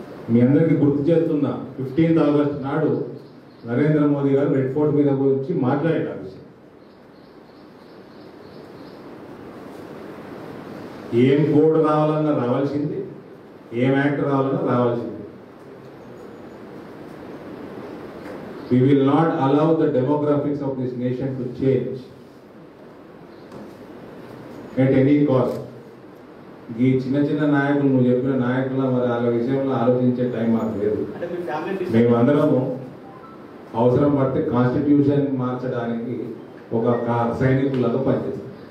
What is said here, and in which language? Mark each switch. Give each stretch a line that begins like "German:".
Telugu: మీ అందరికీ గుర్తు చేస్తున్నా, 15th ఆగస్ట్ నాడు నరేంద్ర మోదీ గారు రెడ్ ఫోర్ట్ మీద గురించి మాట్లాడారు. ఏం కోడ్ రావాలన్నా రావాల్సింది, ఏం యాక్ట్ రావాలన్నా రావాల్సింది.
English: We will not allow the demographics of this nation to change at any cost.
Telugu: ఈ చిన్న చిన్న నాయకులు, నువ్వు చెప్పిన నాయకుల మరి వాళ్ళ విషయంలో ఆలోచించే టైం మాకు లేదు. మేమందరము అవసరం పడితే కాన్స్టిట్యూషన్ మార్చడానికి ఒక సైనికులాగా పనిచేస్తాం.